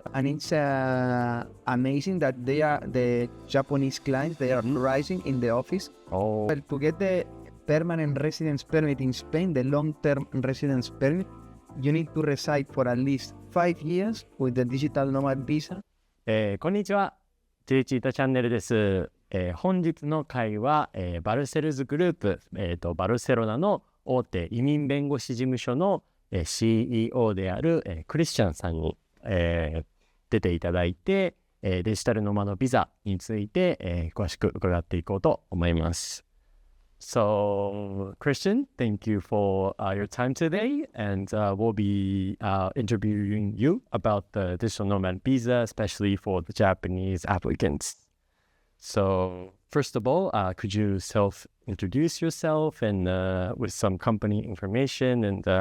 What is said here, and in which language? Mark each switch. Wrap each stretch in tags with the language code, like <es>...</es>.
<en>And it's amazing that the Japanese clients, they are rising in the office. Oh, But to get the permanent residence permit in Spain, the long-term residence permit, you need to reside for at least 5 years with the digital nomad visa.</en> <ja>こんにちは。 Cheetah チャンネルです。本日の回は、バルセルズグループ、バルセロナの大手移民弁護士事務所の、CEO である、Cristian さんに、出ていただいて、デジタルノマドビザについて、詳しく伺っていこうと思います。</ja> <en>So, Cristian, thank you for your time today, and we'll be interviewing you about the digital nomad visa, especially for the Japanese applicants. So, first of all, could you self-introduce yourself and with some company information and...</en>